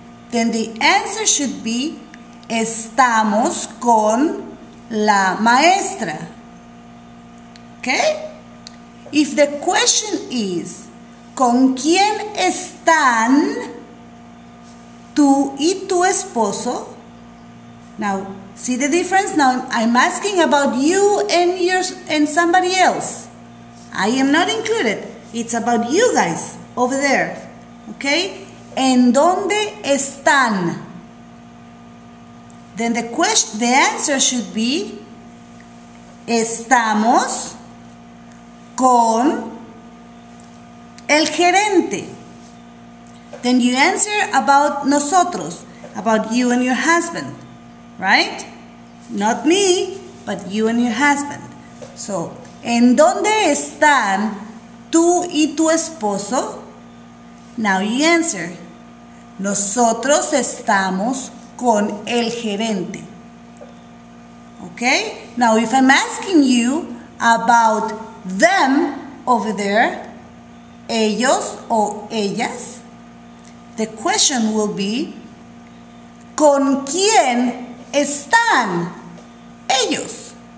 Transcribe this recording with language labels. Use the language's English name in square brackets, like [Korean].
[English] Then the answer should be, [Spanish] estamos con la maestra. [English] Okay? If the question is, [Spanish] ¿con quién están tú y tu esposo? [English] Now, see the difference? Now, I'm asking about you and somebody else. I am not included. It's about you guys over there. [Spanish] Okay? ¿En dónde están? [English] Then the answer should be, [Spanish] estamos con el gerente. [English] Then you answer about nosotros, about you and your husband, right? Not me, but you and your husband. [Spanish] So, ¿en dónde están tú y tu esposo? [English] Now you answer, [Spanish] nosotros estamos con el gerente. Okay? [English] Now, if I'm asking you about them over there, [Spanish] ellos o ellas, [English] the question will be, [Spanish] ¿con quién están ellos?